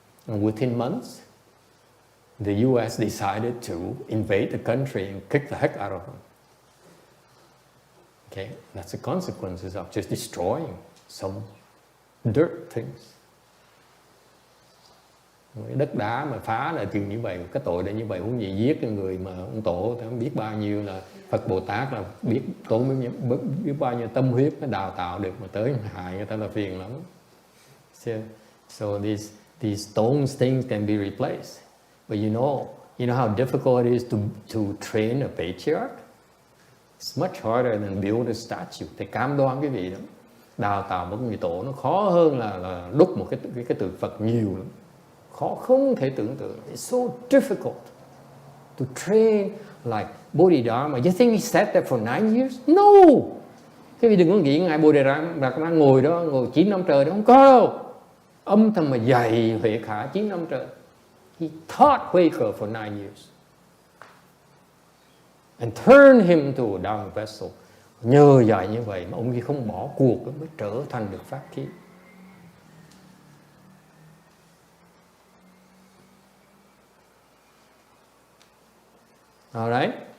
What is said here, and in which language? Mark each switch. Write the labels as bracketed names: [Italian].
[English] And within months, the U.S. decided to invade the country and kick the heck out of them. Okay, that's the consequences of just destroying some dirt things. [Vietnamese] Cái đất đá mà phá là thì như vậy, cái tội là như vậy, huống gì giết cái người mà ông tổ không biết bao nhiêu là Phật Bồ Tát là biết biết bao nhiêu tâm huyết nó đào tạo được mà tới hại người ta là phiền lắm. [English] So these stones things can be replaced, but you know how difficult it is to train a patriarch. It's much harder than build a statue. [Vietnamese] Thì cam đoan cái vị đó, đào tạo một người tổ nó khó hơn là đúc một cái tượng Phật nhiều lắm. Khó không thể tưởng tượng. [English] It's so difficult to train like Bodhidharma. You think he sat there for 9 years? No! [Vietnamese] Cái vị đừng có nghĩ ngài Bodhidharma ngồi 9 năm trời đó, không có đâu. Âm thầm mà dày huệ khả 9 năm trời. [English] He taught Quaker for 9 years. And turned him to a Dharma vessel. [Vietnamese] Nhờ dạy như vậy mà ông ấy không bỏ cuộc mới trở thành được pháp khí. [English] Alright?